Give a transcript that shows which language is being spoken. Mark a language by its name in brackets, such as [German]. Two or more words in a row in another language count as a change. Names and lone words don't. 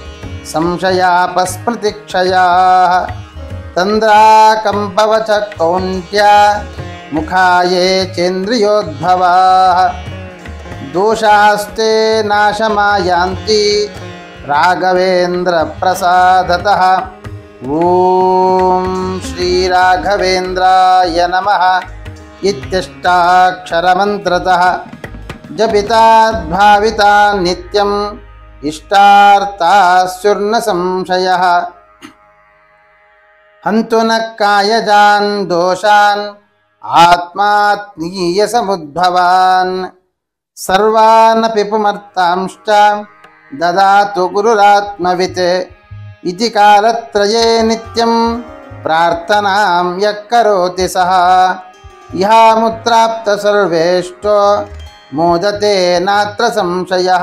[Sanskrit] సంశయాపస్మృతిక్షయాః తంద్రాకంపవచ కౌంట్య ముఖాయే చేంద్రియోద్భవాః దోషాస్తే నాశమాయాంతి రాఘవేంద్ర ప్రసాదతః ఓం శ్రీరాఘవేంద్రాయ నమః ఇత్యష్టాక్షరమంత్రతః జపితాద్భావితా నిత్యం इष्टार्तास्युर्न संशयः। हन्तु न कायजान् दोषान् आत्मात्मीयसमुद्भवान् सर्वानपि पुमर्तांश्च ददातु गुरुरात्मवित् इति कालत्रये नित्यं प्रार्थनां यः करोति सः इहामुत्राप्त सर्वेष्टो मोदते नात्र संशयः।